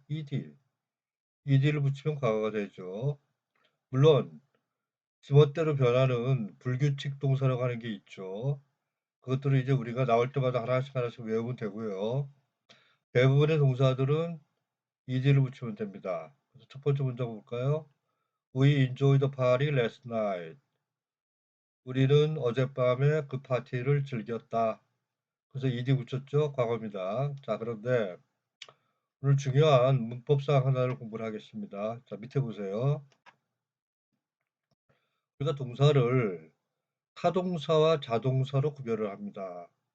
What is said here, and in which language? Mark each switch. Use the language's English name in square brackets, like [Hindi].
[Korean] ed를 붙이면 과거가 되죠. 물론 지멋대로 변하는 불규칙 동사라고 하는 게 있죠. 그것들을 이제 우리가 나올 때마다 하나씩 외우면 되고요. 대부분의 동사들은 ed를 붙이면 됩니다. 그래서 첫 번째 문장 볼까요? [English] We enjoyed the party last night. [Korean] 우리는 어젯밤에 그 파티를 즐겼다. 그래서 ed 붙였죠? 과거입니다. 자, 그런데 오늘 중요한 문법상 하나를 공부를 하겠습니다. 자, 밑에 보세요. 우리가 동사를 타동사와 자동사로 구별을 합니다.